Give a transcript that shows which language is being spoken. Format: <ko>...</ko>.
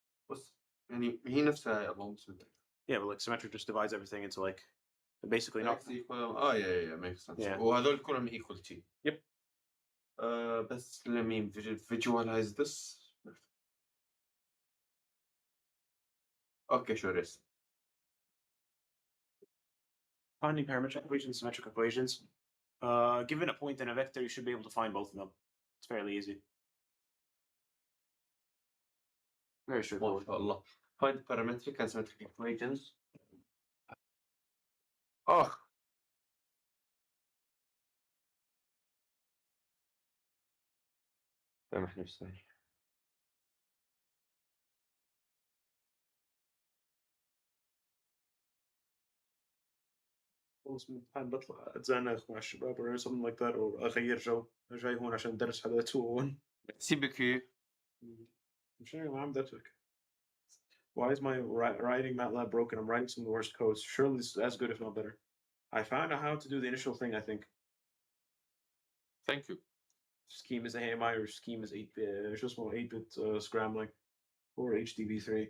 <ar>بص يعني هي نفسها اللهم صل على</ar> <en>Yeah, but like symmetric just divides everything into like basically not. X equal yeah makes sense. Yeah.</en> <ar>وهذول كلهم equal to.</ar> <en>Yep. بس let me visualize this. Okay, sure yes. Finding parametric equations, symmetric equations. Given a point and a vector, you should be able to find both of them. It's fairly easy. Very straightforward.</en> <ar>ما شاء الله.</ar> <en>Find parametric and symmetric equations. Oh.</en> <ar>سامح نفسي. خلص من الامتحان بطلع اتزانق مع الشباب</ar> <en>or something like that</en> <ar>or اغير جو. انا جاي هون عشان ادرس هذا 201.</ar> <en>CBQ.</en> <ar>مش عارف</ar> <en>I'm that quick. Why is my writing MATLAB broken? I'm writing some of the worst codes. Surely this is as good if not better. I found out how to do the initial thing, I think. Thank you. Scheme is AMI or scheme is 8-bit. It's just more 8-bit scrambling or HDB3.</en>